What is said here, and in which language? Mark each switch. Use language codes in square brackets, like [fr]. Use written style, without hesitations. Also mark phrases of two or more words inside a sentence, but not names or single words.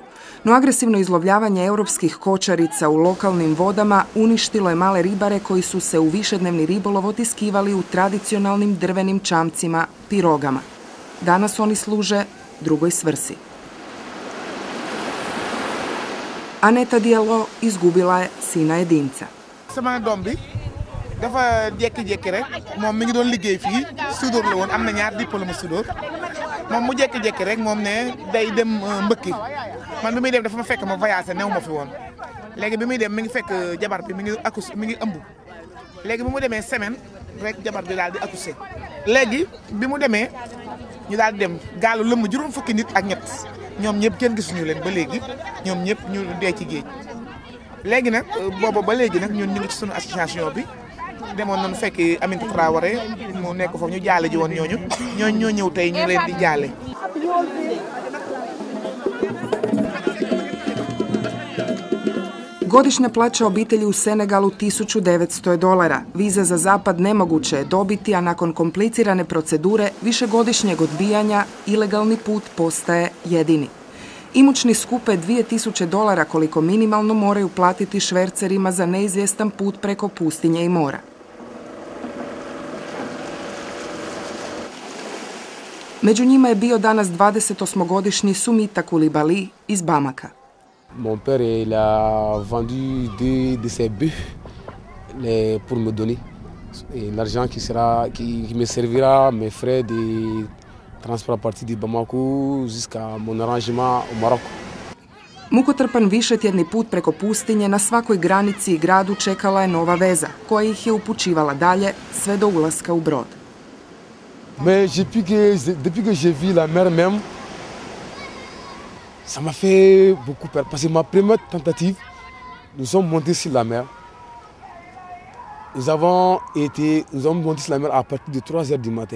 [hr] No agresivno izlovljavanje europskih kočarica u lokalnim vodama uništilo je male ribare koji su se u višednevni ribolov otiskivali u tradicionalnim drvenim čamcima, pirogama. Danas oni služe drugoj svrsi. Aneta Diallo izgubila je sina jedinca. [wo] dafa jékki-jékki rek moom mi ngi doon liggéey fii soudeur la woon am na ñaar [fr] diplôme soudeur [wo] moom mu jékki-jékki rek moom ne day dem mbëkki man bi muy dem dafa ma fekk ma voyagé new ma fi woon léegi bi muy dem mi ngi fekk jabar bi mi ngi ëmb léegi bi mu demee semaine rek jabar bi daal di accouché léegi bi mu demee ñu daal di dem gaalu lëmm juróom fukki nit ak ñett ñoom ñëpp kenn gisuñu leen ba léegi ñoom ñëpp ñu dee ci géej léegi nag boobu ba léegi nag ñun ñu ngi ci sunu association bi demoon nañu fekk Aminata Traoré mu nekk foofu ñu jaale ji woon ñooñu ñoo ñëw tey ñu leen di jaale. [hr] Godišnja plaća obitelji u Senegalu $1900. Viza za zapad nemoguće je dobiti, a nakon komplicirane procedure višegodišnjeg odbijanja ilegalni put postaje jedini. Imućni skupe $2000 koliko minimalno moraju platiti švercerima za neizvjestan put preko pustinje i mora. Među njima je bio danas 28-godišnji Sumita Koulibaly iz Bamaka. [fr] Mon père il a vendu deux de ses bœufs pour me donner. L'argent qui me servira, mes frais de transport à partir de Bamako jusqu'à mon arrangement au Maroc. [hr] Mukotrpan višetjedni put preko pustinje na svakoj granici i gradu čekala je nova veza, koja ih je upućivala dalje sve do ulaska u brod. [fr] Mais depuis que j'ai vu la mer même, ça m'a fait beaucoup peur. Parce que ma première tentative, nous sommes montés sur la mer. Nous avons monté sur la mer à partir de 3 heures du matin.